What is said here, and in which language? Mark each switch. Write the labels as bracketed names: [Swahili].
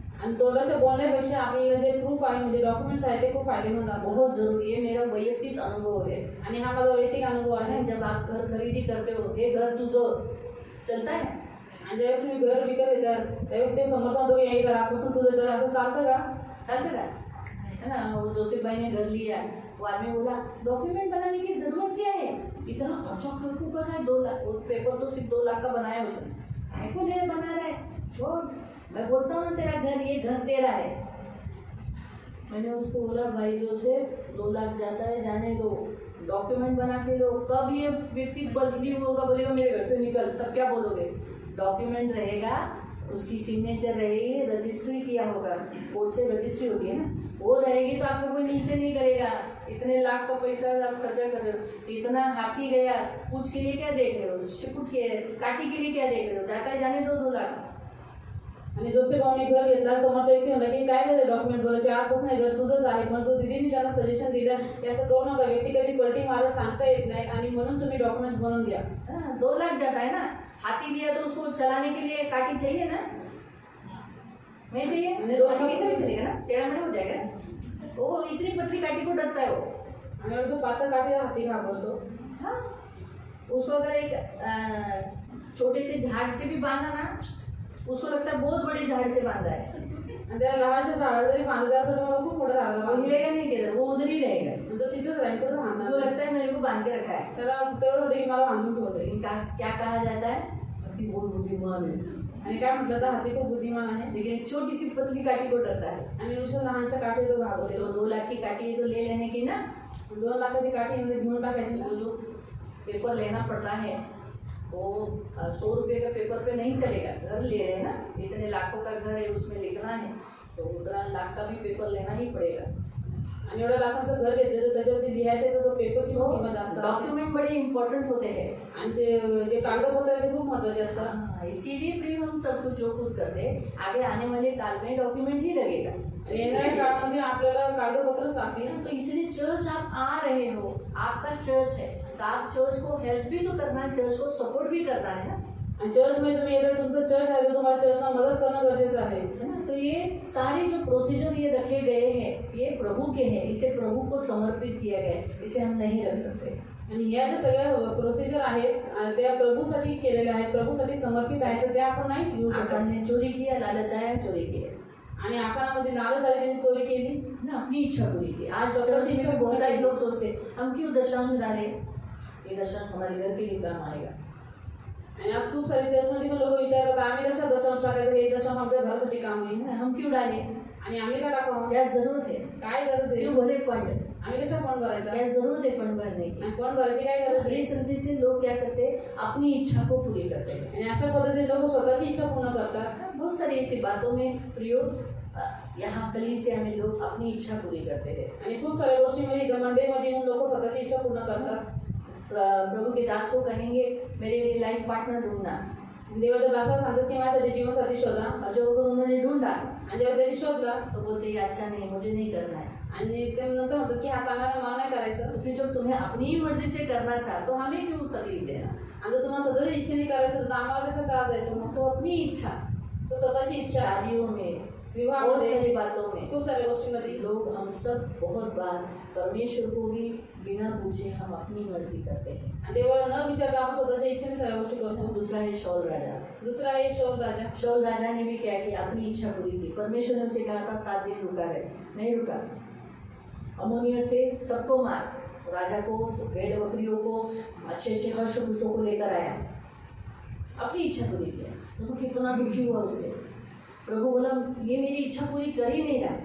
[Marathi] आणि तोंडाच्या बोलण्यापेक्षा आपल्याला जे प्रूफ आहे म्हणजे डॉक्युमेंट्स आहेत ते खूप फायदेमंद असतात. [Hindi] बहुत जरूरी है. मेरा वैयक्तिक अनुभव है. [Marathi] आणि हा माझा वैयक्तिक अनुभव आहे. [Hindi] जब आप घर खरीदी करते हो, ये घर तुझं चलता है. [Marathi] आणि ज्यावेळेस तुम्ही घर विकत येतात त्यावेळेस ते समोर सांगतो की हे घर आपसून तुझं तर असं चालतं का? चालतं का? [Hindi] है ना. वो जोसेफ भाई ने घर लिया, वो आदमी बोला डॉक्यूमेंट बनाने की जरूरत क्या है, इतना खर्चा क्यों कर रहा है. 2 लाख, वो पेपर तो सिर्फ 2 लाख का बनाया उसने. काय को नहीं बना रहा है, छोड़. मैं बोलता हूँ ना तेरा घर, ये घर तेरा है. मैंने उसको बोला भाई जोसेफ 2 लाख जाता है, जाने दो, डॉक्यूमेंट बना के लो. कब ये व्यक्ति बदली होगा, बोलेगा मेरे घर से निकल, तब क्या बोलोगे. डॉक्यूमेंट रहेगा, उसकी सिग्नेचर रहेगी, रजिस्ट्री किया होगा, कोर्ट से रजिस्ट्री होती है ना, वो रहेगी तो आपको कोई नीचे नहीं करेगा. इतने लाख का पैसा आप खर्चा कर रहे हो, इतना हाथी गया, पूछ के लिए क्या देख रहे हो, शिकुट के काठी के लिए क्या देख रहे हो. जाता है जाने दो 2 लाख. [Marathi] आणि जोसेफ भाऊने घर घेतला. समोरचा व्यक्ती म्हणला की काय करायचं डॉक्युमेंट बोलायचे आजपासून हे घर तुझंच आहे. पण तो दिदी मी त्यांना सजेशन दिलं की असं करू नका, व्यक्ती कधी पलटी मारायला सांगता येत नाही आणि म्हणून तुम्ही डॉक्युमेंट्स बनवून घ्या. [Hindi] 2 लाख जाता है ना. हाथी लिया तो उसको चलाने के लिए काठी चाहिए ना, नहीं चाहिए. 2 काठी कैसे भी चलेगा ना, टेढ़ा मेढ़ा हो जाएगा ना. वो इतनी पतली काठी को डरता है वो. [Marathi] आणि एवढं पातळ काठीला हाती घाबरतो. [Hindi] हाँ, उसको अगर एक छोटे से झाड़ से भी बांधा ना, उसको लगता है बहुत बड़े झाड़ से बांधा है. [Marathi] आणि त्या लहानशा झाडाला जरी बांधलं त्यासाठी मला खूप मोठं झाडाला [Hindi] वो [Marathi] बांधलं. [Hindi] हिलेगा नहीं किधर, वो उधर ही रहेगा. [Marathi] तो तिथेच राहील, कुठं [Hindi] उसको [Marathi] राहणार. [Hindi] लगता है मेरे को बांध के रखा है. [Marathi] त्याला तेवढं होतं की मला बांधून ठेवलंय. [Hindi] लेकिन क्या कहा जाता है, हाथी बहुत बुद्धिमान है. [Marathi] आणि काय म्हटलं तर हाती खूप बुद्धिमान आहे. [Hindi] लेकिन एक छोटी सी पतली काठी को डरता है. [Marathi] आणि नुसतं लहानशा काठी तो घाबरतो. [Hindi] तो 2 लाख की काठी है तो ले लेने की ना. [Marathi] 2 लाखाची काठी मध्ये घेऊन टाकायची. [Hindi] वो जो पेपर लेना पड़ता है वो 100 रुपये का पेपर पे नहीं चलेगा. घर ले रहे हैं ना, इतने लाखों का घर है, उसमें लिखना है तो उतना लाख का भी पेपर लेना ही पड़ेगा. [Marathi] आणि एवढ्या लाखांचं घर घेतलं तर त्याच्यावरती लिहायचं तर तो पेपरची पण किंमत जास्त असते. [Hindi] डॉक्यूमेंट बड़े इम्पोर्टेंट होते हैं. [Marathi] आणि ते जे कागदपत्र आहे ते खूप महत्वाचे असतात. [Hindi] हाँ, इसीलिए प्रिय हम सब कुछ जो खुद करते हैं, आगे आने वाले काल में डॉक्यूमेंट ही लगेगा. [Marathi] येणाऱ्या काळामध्ये आपल्याला कागदपत्रच लागतील. [Hindi] तो इसलिए चर्च आप आ रहे हो, आपका चर्च है तो आप चर्च को हेल्प भी तो करना है, चर्च को सपोर्ट भी करना है ना. [Marathi] आणि चर्चमध्ये तुम्ही येतात, तुमचं चर्च आहे तर तुम्हाला चर्चला मदत करणं गरजेचं आहे. [Hindi] है ना. तो ये सारे जो प्रोसीजर ये रखे गए हैं ये प्रभु के हैं, इसे प्रभु को समर्पित किया गया है, इसे हम नहीं रख सकते. [Marathi] आणि ह्या ज्या सगळ्या प्रोसिजर आहेत आणि त्या प्रभूसाठी केलेल्या आहेत, प्रभूसाठी समर्पित आहेत, तर त्या आपण नाही घेऊ शकत. [Hindi] आकान ने चोरी किया, लालच आया, चोरी किया. [Marathi] आणि आकारामध्ये लालच आली, त्यांनी चोरी केली [Hindi] ना, अपनी इच्छा पूरी की. आज [Marathi] स्वतःची इच्छा [Hindi] बहुत सारे लोग सोचते हम क्यों दशांश डाले, ये दशांश हमारे घर के लिए काम आएगा. [Marathi] आणि आज खूप सारे चर्चमध्ये पण लोक विचार करतात आम्ही कशा दशांश टाकायचं, हे दशांश आमच्या घरासाठी काम येईल. [Hindi] हम क्यों डाले, [Marathi] आणि आम्ही काय टाकावं, [Hindi] क्या जरूरत है, [Marathi] काय गरज आहे, [Hindi] क्यों भरे फंड, [Marathi] आम्ही कशा फंड भरायचा, [Hindi] क्या जरूरत है फंड भरने की. [Marathi] आणि फंड भरायची काय गरज आहे. [Hindi] इस रीति से लोग क्या करते हैं, अपनी इच्छा को पूरी करते हैं. [Marathi] आणि अशा पद्धतीने लोक स्वतःची इच्छा पूर्ण करतात. [Hindi] बहुत सारी ऐसी बातों में प्रयोग यहाँ कलीसिया में लोग अपनी इच्छा पूरी करते हैं. [Marathi] आणि खूप साऱ्या गोष्टीमध्ये मंडळीमध्ये येऊन लोक स्वतःची इच्छा पूर्ण करतात. [Hindi] प्रभु के दास को कहेंगे मेरे लिए लाइफ पार्टनर ढूंढना. [Marathi] देवाच्या दासाला सांगतात की माझ्यासाठी जीवनसाथी शोधा. [Hindi] और जब अगर उन्होंने ढूंढा [Marathi] आणि जेव्हा त्यांनी शोधला [Hindi] तो बोलते ये अच्छा नहीं, मुझे नहीं करना है. [Marathi] आणि ते नंतर म्हणतात की हा चांगला नाही, मला नाही करायचं. [Hindi] तो फिर जब तुम्हें अपनी ही मर्जी से करना था तो हमें क्यों तकलीफ देना. [Marathi] आणि जर तुम्हाला स्वतःची इच्छेने करायचं तर आम्हाला कसं त्रास द्यायचं. मग [Hindi] तो अपनी इच्छा, [Marathi] तो स्वतःची इच्छा [Hindi] शादियों में, बहुत [Marathi] विवाहामध्ये [Hindi] सारी बातों में [Marathi] खूप साऱ्या गोष्टींमध्ये [Hindi] लोग हम सब बहुत बार परमेश्वर को भी बिना पूछे हम अपनी मर्जी करते हैं. [Marathi] आणि देवाला न विचारता आपण स्वतःच्या इच्छेने सगळ्या गोष्टी करतो. [Hindi] दूसरा है शौल राजा. [Marathi] दुसरा आहे शौल राजा. [Hindi] शौल राजा ने भी क्या किया, अपनी इच्छा पूरी की. परमेश्वर ने उसे कहा था 7 दिन रुका रहे, नहीं रुका. अमोनिया से सबको मार, राजा को, भेड़ बकरियों को, अच्छे अच्छे हर्ष पुष्पों को लेकर आया, अपनी इच्छा पूरी किया. तो कितना दुखी हुआ उसे. प्रभु बोला ये मेरी इच्छा पूरी कर ही नहीं रहा.